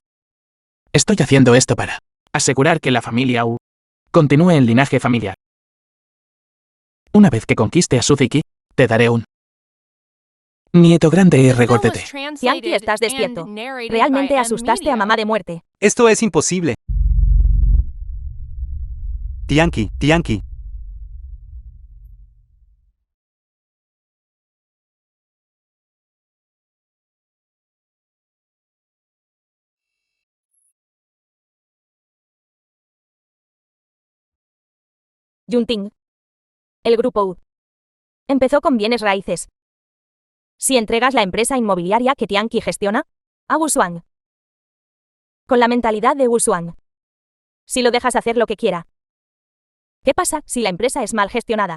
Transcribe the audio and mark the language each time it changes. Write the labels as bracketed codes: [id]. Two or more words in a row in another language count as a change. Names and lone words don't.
[es] Estoy haciendo esto para asegurar que la familia U continúe el linaje familiar. Una vez que conquiste a Suziki, te daré un nieto grande y regordete. Tianqi, estás despierto. Realmente asustaste a mamá de muerte. Esto es imposible. Tianqi, Tianqi. Yunting. El grupo U. Empezó con bienes raíces. Si entregas la empresa inmobiliaria que Tianqi gestiona a Wu Xuan. Con la mentalidad de Wu Xuan. Si lo dejas hacer lo que quiera. ¿Qué pasa si la empresa es mal gestionada?